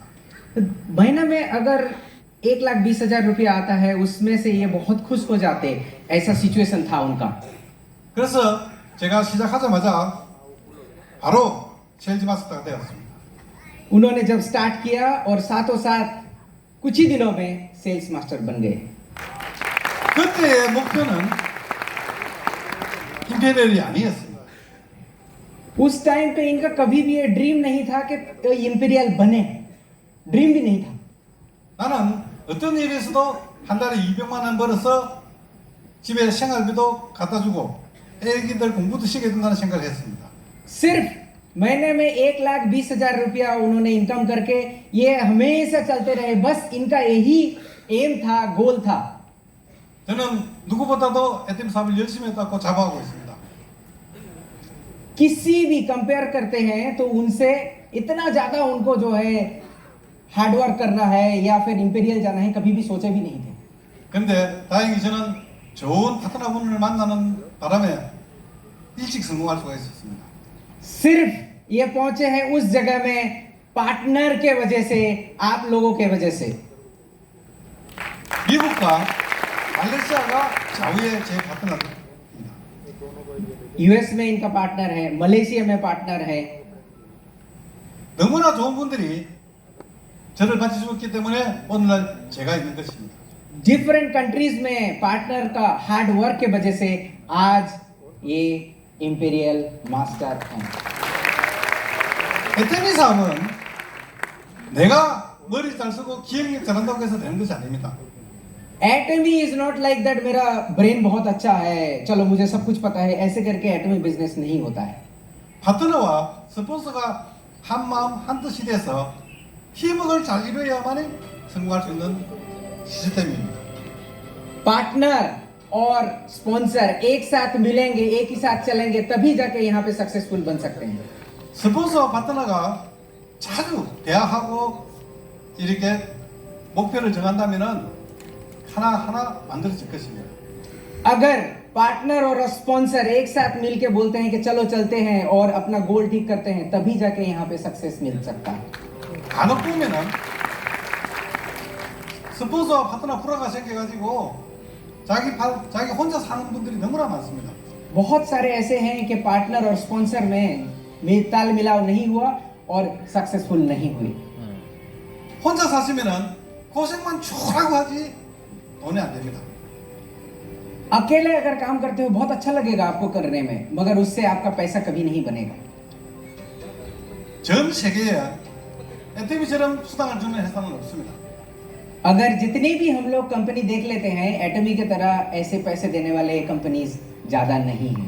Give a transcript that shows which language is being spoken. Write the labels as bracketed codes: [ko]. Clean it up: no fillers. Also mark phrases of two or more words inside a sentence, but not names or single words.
[hi] महीना में अगर 1,20,000 रुपया आता है उसमें से ये बहुत खुश हो जाते, ऐसा सिचुएशन था उनका। [ko] 그래서 제가 시작하자마자 바로 세일즈 마스터가 되었습니다. [hi] उन्होंने जब स्टार्ट किया और साथों साथ कुछ ही दिनों में सेल्स मास्टर बन गए। [ko] 그때의 목표는 임페리얼이 아니었습니다. [hi] उस टाइम पे इनका कभी भी ये ड्रीम नहीं था कि इंपीरियल बने, ड्रीम भी नहीं था। [ko] 나는 어떤 일에서도 한 달에 200만 원 벌어서 집에 생활비도 갖다 주고 애기들 공부도 시켜야 된다는 생각을 했습니다. [hi] सिर्फ महीने में 1,20,000 रुपया उन्होंने इनकम करके ये हमेशा चलते रहे, बस इनका यही एम था, गोल था। [ko] 저는 누구보다도 애템 사업을 열심히 했다고 자부하고 있습니다. [hi] किसी भी कंपेयर करते हैं तो उनसे इतना ज्यादा उनको जो है हार्डवर्क करना है या फिर इंपीरियल जाना है कभी भी सोचे भी नहीं थे। [ko] 근데 다행히 저는 좋은 파트너분을 만나는 바람에 일찍 성공할 수가 있었습니다. [hi] सिर्फ ये पहुंचे हैं उस जगह में पार्टनर के वजह से, आप लोगों के वजह से। [ko] 미국과 말레이시아가 좌우의 제 파트너입니다. [hi] यूएस में इनका पार्टनर है, मलेशिया में पार्टनर है। [ko] 너무나 좋은 분들이 저를 받쳐주었기 때문에 오늘날 제가 있는 것입니다. [en] different countries [hi] में पार्टनर का [en] hard work [hi] के वजह से आज ये इंपीरियल मास्टर हैं। [ko] 에테미 사업은 내가 머리 잘 쓰고 기억력 잘한다고 해서 되는 것이 아닙니다. [hi] एटमी [en] is not like that [hi] मेरा ब्रेन बहुत अच्छा है, चलो मुझे सब कुछ पता है, ऐसे करके एटमी बिजनेस नहीं होता है। [ko] 파트너와 스폰서가 한 마음 한 뜻이 돼서 팀워크를 잘 이루어야만 성공할 수 있는 시스템입니다. [hi] पार्टनर और स्पॉन्सर एक साथ मिलेंगे, एक ही साथ चलेंगे, तभी जाके यहाँ पे सक्सेसफुल बन सकते हैं। [ko] 스폰서와 파트너가 자주 대화하고 이렇게 목표를 정한다면은 하나하나 만들어질 것입니다. [hi] अगर पार्टनर और स्पॉन्सर एक साथ मिलके बोलते हैं कि चलो चलते हैं और अपना गोल ठीक करते हैं, तभी जाके यहाँ पे सक्सेस मिल सकता है। [ko] 간혹 보면은 스폰서와 파트너 불화가 생겨가지고 자기 혼자 사는 분들이 너무나 많습니다. [hi] बहुत सारे ऐसे हैं कि पार्टनर और स्पॉन्सर में ताल मिलाव नहीं हुआ और सक्सेसफुल नहीं हुई। [ko] 혼자 사시면은 고생만 쭉 하고 하지 돈이 안 됩니다. [hi] अकेले अगर काम करते हो बहुत अच्छा लगेगा आपको करने में, मगर उससे आपका पैसा कभी नहीं बनेगा। [ko] 전 세계에 에테미처럼 수당을 주는 회사는 없습니다. [hi] अगर जितनी भी हम लोग कंपनी देख लेते हैं, एटमी की तरह ऐसे पैसे देने वाले कंपनीज ज्यादा नहीं हैं।